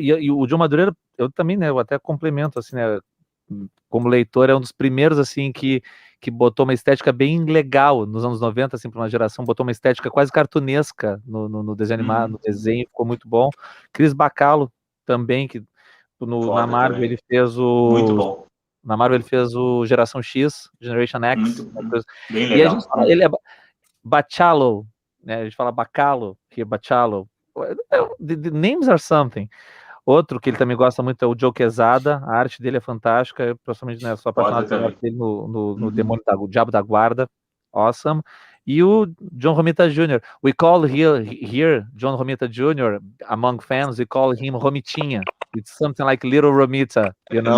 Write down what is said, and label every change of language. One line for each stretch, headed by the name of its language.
Portuguese: E o Joe Madureira, eu também, né? Eu até complemento, assim, né? Como leitor, é um dos primeiros, assim, que botou uma estética bem legal nos anos 90, assim, para uma geração, botou uma estética quase cartunesca no desenho animado, no desenho, ficou muito bom. Chris Bacalo também, que na Marvel também. Ele fez o... Muito bom. Na Marvel ele fez o Geração X, Generation X. Bem legal. E a gente fala, ele é Bacalo, né? A gente fala Bacalo, que é Bacalo.
English: The names are something.
Portuguese: Outro que ele também gosta muito é o Joe Quesada, a arte dele é fantástica, eu pessoalmente, né, sou apaixonado pela arte dele no Demônio o Diabo da Guarda, awesome. E o
English: John Romita Jr. We call here John Romita Jr. among fans, we call him Romitinha. It's something like Little Romita, you know?